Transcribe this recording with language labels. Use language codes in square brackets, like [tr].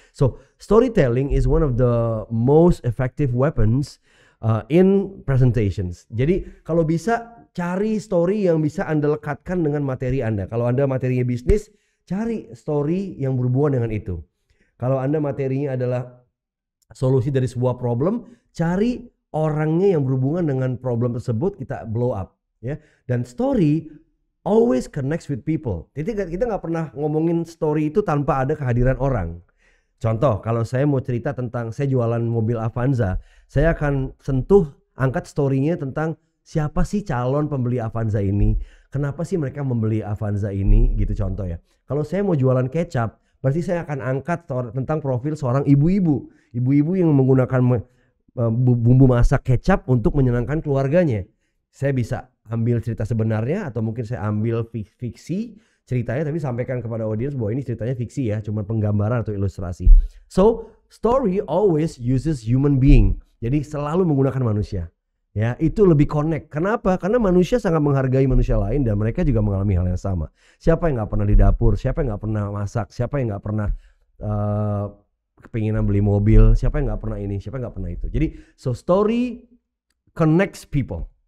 [en] So storytelling is one of the most effective weapons in presentations. [id] Jadi kalau bisa cari story yang bisa Anda lekatkan dengan materi Anda. Kalau Anda materinya bisnis, cari story yang berhubungan dengan itu. Kalau Anda materinya adalah solusi dari sebuah problem, cari orangnya yang berhubungan dengan problem tersebut, kita blow up ya. [en] Dan story always connects with people. [id] Jadi kita nggak pernah ngomongin story itu tanpa ada kehadiran orang. Contoh, kalau saya mau cerita tentang saya jualan mobil Avanza, saya akan angkat story-nya tentang siapa sih calon pembeli Avanza ini? Kenapa sih mereka membeli Avanza ini? Gitu contoh ya. Kalau saya mau jualan kecap, berarti saya akan angkat tentang profil seorang ibu-ibu. Ibu-ibu yang menggunakan bumbu masak kecap untuk menyenangkan keluarganya. Saya bisa ambil cerita sebenarnya atau mungkin saya ambil fiksi ceritanya tapi sampaikan kepada audiens bahwa ini ceritanya fiksi ya, cuma penggambaran atau ilustrasi. [en] So, story always uses human being. [id] Jadi selalu menggunakan manusia. Ya, itu lebih connect. Kenapa? Karena manusia sangat menghargai manusia lain dan mereka juga mengalami hal yang sama. Siapa yang nggak pernah di dapur? Siapa yang nggak pernah masak? Siapa yang nggak pernah kepinginan beli mobil? Siapa yang nggak pernah ini? Siapa yang nggak pernah itu? [en] Jadi, so story connects people.